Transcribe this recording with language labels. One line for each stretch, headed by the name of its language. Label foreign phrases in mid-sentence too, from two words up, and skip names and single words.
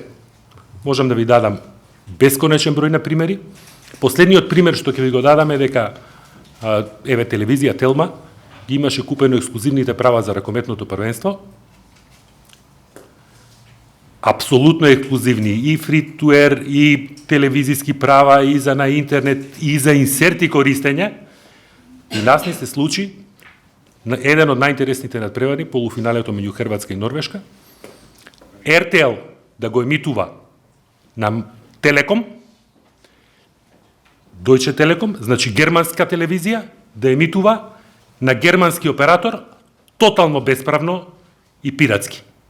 Macedonian: Можам да ви дадам бесконечен број на примери. Последниот пример што ќе ви го дадам е дека еве телевизија Телма ги имаше купено ексклузивните права за ракометното првенство. Апсолутно ексклузивни, и
English: free to air,
Macedonian: и телевизиски права, и за на интернет, и за инсерти користење. И нас не се случи на еден од најинтересните надпревари, полуфиналето меѓу Хрватска и Норвешка, RTL да го емитува на Телеком, Deutsche Telekom, значи германска телевизија, да емитува на германски оператор тотално бесправно и пиратски.